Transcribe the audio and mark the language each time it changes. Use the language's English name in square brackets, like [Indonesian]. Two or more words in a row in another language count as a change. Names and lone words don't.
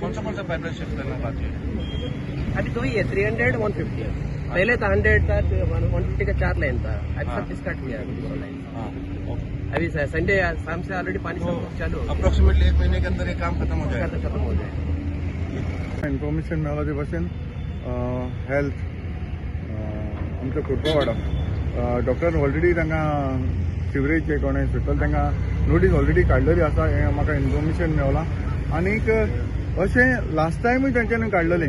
[Hindi] कौन सा पाइपलाइन शिफ्ट करना बाकी है? अभी 2 ही है, 300 150. पहले था 100 था, 150 का 4 लाइन था. अभी सब डिस्कट किया 2 लाइन. अभी संडे शाम से ऑलरेडी पानी सब चालू हो अप्रोक्सीमेटली 1 महीने के अंदर ये काम खत्म हो गया, जाएगा. खत्म हो जाए. [Konkani] इन्फॉर्मेशन मेळ्ळा ते भाशेन हेल्थ आमचो कुरपवाडा डॉक्टर ऑलरेडी तांकां सिवरेज कोणें सुटल तांकां नोटीस ऑलरेडी काडलेली आसा. हें म्हाका इन्फॉर्मेशन मेळ्ळां. आनीक अशें लास्ट टायमूय तेंच्यांनी काडलेलें.